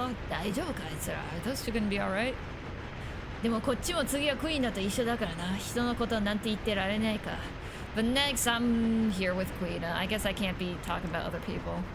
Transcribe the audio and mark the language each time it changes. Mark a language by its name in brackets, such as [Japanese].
[Japanese] 大丈夫かあいつら [English] Those two gonna be alright? [Japanese] でもこっちも次はクイーンだと一緒だからな。人のことなんて言ってられないか。 [English] But next, I'm here with Queen. I guess I can't be talking about other people.